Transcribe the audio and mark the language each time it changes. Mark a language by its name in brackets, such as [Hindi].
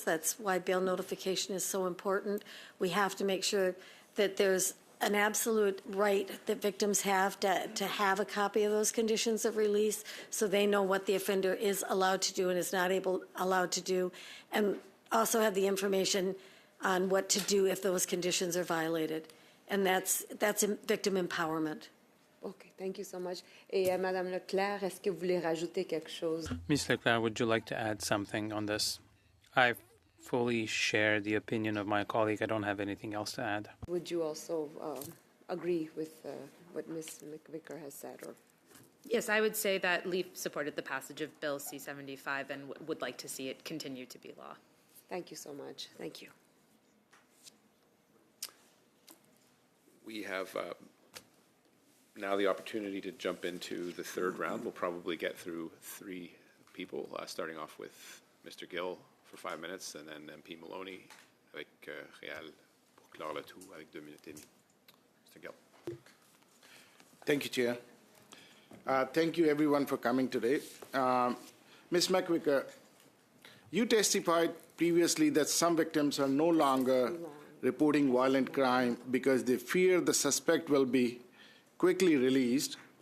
[English] That's why bail notification is so important. We have to make sure that there's an absolute right that victims have to have a copy of those conditions of release so they know what the offender is allowed to do and is not allowed to do, and also have the information on what to do if those conditions are violated. And that's victim empowerment. Okay, thank you so much. [French] Et Madame Leclerc, est-ce que vous voulez rajouter quelque chose? [English] Ms. Leclerc, would you like to add something on this? I fully share the opinion of my colleague. I don't have anything else to add. Would you also agree with what Ms. McVicker has said? Or? Yes, I would say that LEAF supported the passage of Bill C-75 and would like to see it continue to be law. Thank you so much. Thank you. We have now the opportunity to jump into the third round. We'll probably get through three people, starting off with Mr. Gill for 5 minutes, and then MP Maloney [French] avec Réal pour clore le tout avec 2 minutes et demie. [English] Mr. Gill. Thank you, Chair. Thank you, everyone, for coming today. Ms. McVicker, you testified previously that some victims are no longer reporting violent crime because they fear the suspect will be quickly released.